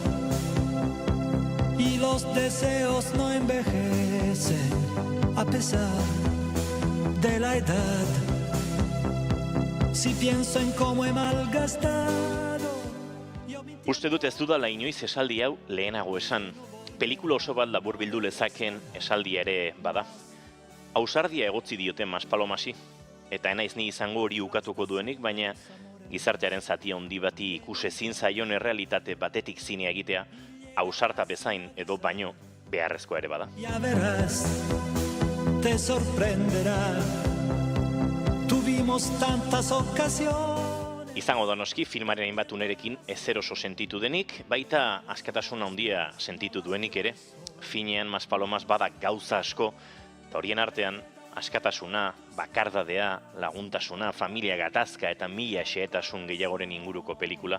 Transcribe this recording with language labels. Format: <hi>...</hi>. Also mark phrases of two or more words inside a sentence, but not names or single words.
<es>y los deseos no envejecen a pesar de la edad. Si pienso en cómo he malgastado.</es> <eu>Uste dut ez dudala inoiz esaldi hau lehenago esan. Pelikula oso bat laburbildu lezaken esaldia ere bada. Ausardia egotzi diote Maspalomasi. Eta enaiz ni izango hori ukatuko duenik, baina gizartearen zati handi bati ikusezin zaion errealitate batetik zinea egitea, ausarta bezain edo baino beharrezkoa ere bada.</eu> <es>Ya verás, te sorprenderá. Tuvimos tantas ocasiones.</es> <eu>Izango da noski filmaren hainbat unerekin ezer oso sentitu denik, baita askatasun handia sentitu duenik ere. Finean Maspalomas bada gauza asko, eta horien artean askatasuna, bakardadea, laguntasuna, familia gatazka eta mila xehetasun gehiagoren inguruko pelikula.</eu>